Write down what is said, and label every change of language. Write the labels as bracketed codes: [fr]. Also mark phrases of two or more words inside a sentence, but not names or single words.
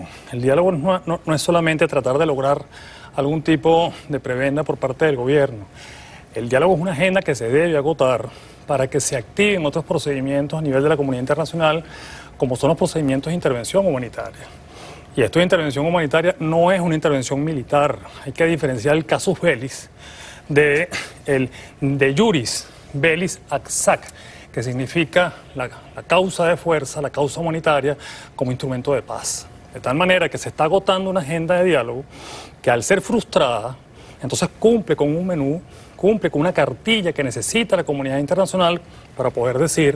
[es] El diálogo no es solamente tratar de lograr algún tipo de prebenda por parte del gobierno. El diálogo es una agenda que se debe agotar para que se activen otros procedimientos a nivel de la comunidad internacional, como son los procedimientos de intervención humanitaria. Y esto de intervención humanitaria no es una intervención militar. Hay que diferenciar el [la] casus bellis de iuris bellis ac sac, [es] que significa la causa de fuerza, la causa humanitaria, como instrumento de paz. De tal manera que se está agotando una agenda de diálogo que, al ser frustrada, entonces cumple con un menú, cumple con una cartilla que necesita la comunidad internacional para poder decir...